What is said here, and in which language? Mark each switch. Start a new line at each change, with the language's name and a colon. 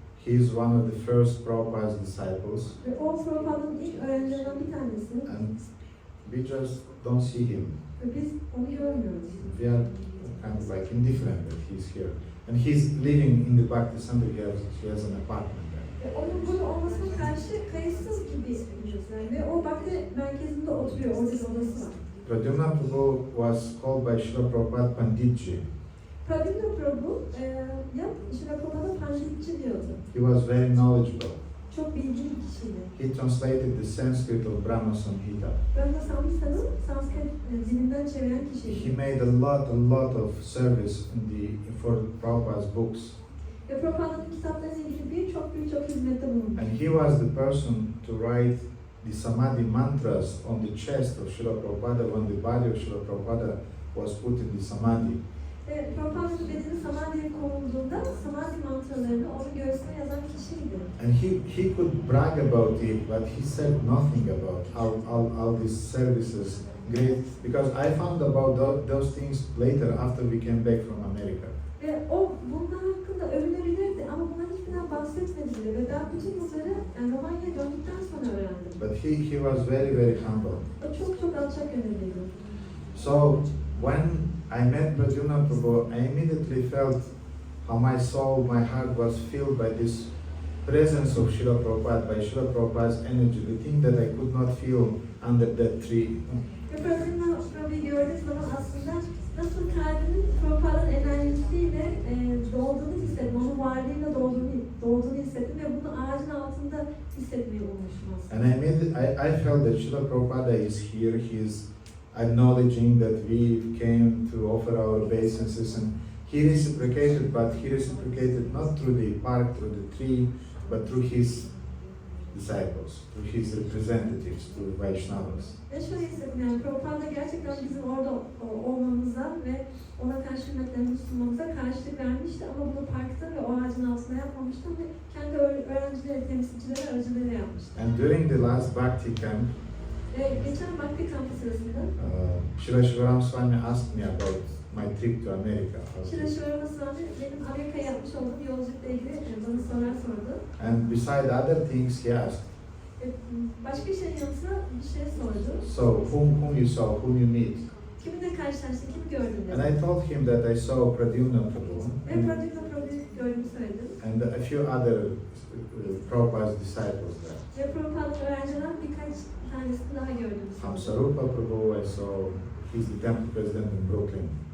English: he is one of the first Prabhupada's disciples,
Turkish: Ve o Prabhupa'nın ilk öğrencilerinden bir tanesi.
English: and we just don't see him.
Turkish: Ve biz onu görmüyoruz.
English: We are kind of like indifferent that he's here. And he's living in the Bhakti Center, he has an apartment there.
Turkish: Ve onun burada olmasına karşı kayıtsız gibi hissediyoruz. Ve o Bhakti merkezinde oturuyor, orada bir odası var.
English: Pradyumna Prabhu was called by Srila Prabhupada Panditji.
Turkish: Pradyumna Prabhu, Şila Prabhupada Panditji diyordu.
English: He was very knowledgeable.
Turkish: Çok bilgili bir kişiydi.
English: He translated the Sanskrit of Brahma Samhita.
Turkish: Brahma Samhita'nın Sanskrit dilinden çeviren
English: He
Turkish: kişiydi.
English: made a lot of service for Prabhupada's books.
Turkish: Ve Prabhupa'nın kitaplarıyla ilgili birçok hizmette bulundu.
English: And he was the person to write the Samadhi mantras on the chest of Srila Prabhupada when the body of Srila Prabhupada was put in the Samadhi.
Turkish: Ve Prabhupa'nın bedeni Samadhi'ye konulduğunda Samadhi mantralarını onun göğsüne yazan kişiydi.
English: And he could brag about it, but he said nothing about all these services. Great, because I found about those things later after we came back from America.
Turkish: Ve o bunlar hakkında övünebilirdi ama bunların hiçbirinden bahsetmedi bile. Ve ben bütün bunları Romanya'ya döndükten sonra öğrendim.
English: But he was very, very humble.
Turkish: O çok alçak gönüllüydü.
English: So when I met Pradyumna Prabhu, I immediately felt how my soul, my heart was filled by this presence of Srila Prabhupada, by Srila Prabhupada's energy, the thing that I could not feel under that tree.
Turkish: Ve Pradyumna Prabhu'yu gördüğüm zaman aslında nasıl kalbimin Prabhupa'nın enerjisiyle dolduğunu hissettim, onun varlığıyla dolduğunu hissettim ve bunu ağacın altında hissetmeyi bulmuştum aslında.
English: And I felt that Srila Prabhupada is here, he is acknowledging that we came to offer our obeisances, and he reciprocated, but he reciprocated not through the park, through the tree, but through his disciples, through his representatives, through Vaishnavas.
Turkish: Ve şöyle hissettim, yani Prabhupada gerçekten bizim orada olmamıza ve ona karşı hürmetlerimizi sunmamıza karşılık vermişti ama bunu parkta ve o ağacın altında yapmamıştı ve kendi öğrencileri, temsilcileri aracılığıyla yapmıştı.
English: And during the last Bhakti camp,
Turkish: Geçen Bhakti kampı sırasında
English: Srila Shivaram Swami asked me about my trip to America.
Turkish: Şila Shivaram Swami benim Amerika'ya yapmış olduğum yolculukla ilgili bana sorular sordu.
English: And beside other things, he asked,
Turkish: Başka bir şeyin yanı sıra bir şey sordu.
English: so whom you saw, whom you meet?
Turkish: Kiminle karşılaştın, kimi gördün dedi.
English: And I told him that I saw Pradyumna Prabhu
Turkish: Ve Pradyumna Prabhu'yu gördüğümü söyledim.
English: and a few other Prabhupada's disciples there.
Turkish: Ve Prabhupa'nın öğrencilerinden birkaç tanesini daha gördüm.
English: Sarupa Prabhu, I saw, he's the temple president in Brooklyn.